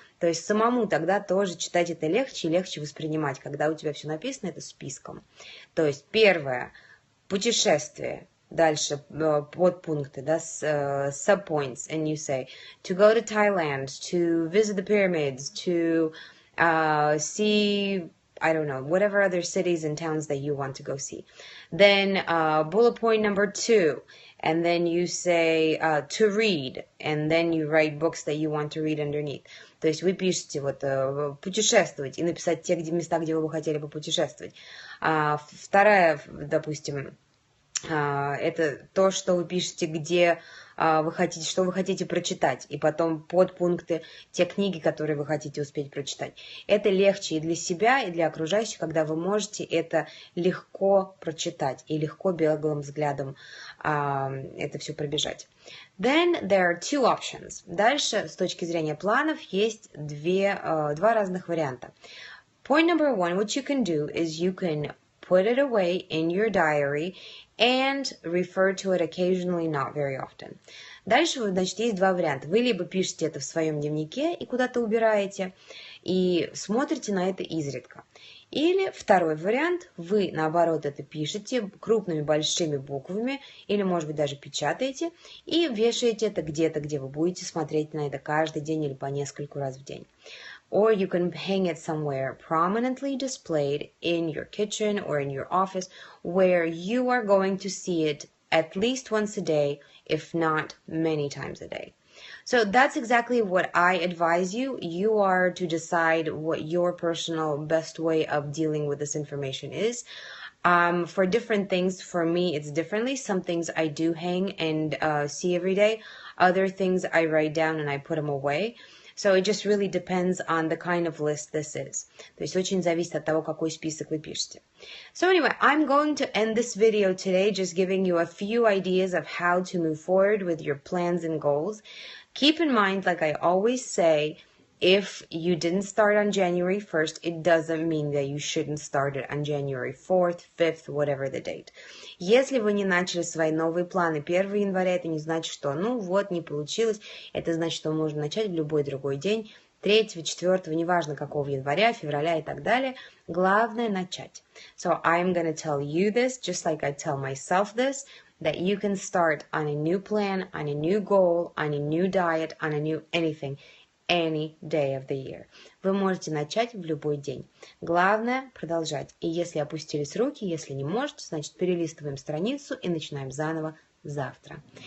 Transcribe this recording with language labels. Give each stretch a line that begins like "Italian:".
Russian: То есть самому тогда тоже читать это легче и легче воспринимать, когда у тебя все написано, это списком. То есть первое, путешествие, дальше подпункты, да,
English: subpoints, and you say, to go to Thailand, to visit the pyramids, to see, I don't know, whatever other cities and towns that you want to go see. Then bullet point number 2, and then you say to read, and then you write books that you want to read underneath.
Russian: То есть вы пишете вот путешествовать и написать те места, где вы бы хотели бы путешествовать. Вторая, допустим, это то, что вы пишете, где вы хотите, что вы хотите прочитать, и потом подпункты, те книги, которые вы хотите успеть прочитать. Это легче и для себя, и для окружающих, когда вы можете это легко прочитать и легко беглым взглядом это все пробежать.
English: Then there are two options.
Russian: Дальше, с точки зрения планов, есть два разных варианта.
English: Point number 1, what you can do is you can put it away in your diary and refer to it occasionally, not very often.
Russian: Дальше, значит, есть два варианта. Вы либо пишете это в своем дневнике и куда-то убираете, и смотрите на это изредка. Или второй вариант, вы, наоборот, это пишете крупными большими буквами, или, может быть, даже печатаете, и вешаете это где-то, где вы будете смотреть на это каждый день или по нескольку раз в день.
English: Or you can hang it somewhere prominently displayed in your kitchen or in your office where you are going to see it at least once a day, if not many times a day. So that's exactly what I advise you. You are to decide what your personal best way of dealing with this information is. For different things, for me, it's differently. Some things I do hang and see every day. Other things I write down and I put them away. So it just really depends on the kind of list this is.
Russian: То есть очень зависит от того, какой список вы пишете.
English: So anyway, I'm going to end this video today just giving you a few ideas of how to move forward with your plans and goals. Keep in mind, like I always say, if you didn't start on January 1st, it doesn't mean that you shouldn't start it on January 4th, 5th, whatever the date.
Russian: Если вы не начали свои новые планы 1 января, это не значит, что ну вот не получилось. Это значит, что можно начать в любой другой день, 3, 4, неважно какого января, февраля и так далее. Главное начать.
English: So I'm going to tell you this, just like I tell myself this, that you can start on a new plan, on a new goal, on a new diet, on a new anything, any day of the year.
Russian: Вы можете начать в любой день. Главное продолжать. И если опустились руки, если не можете, значит перелистываем страницу и начинаем заново завтра.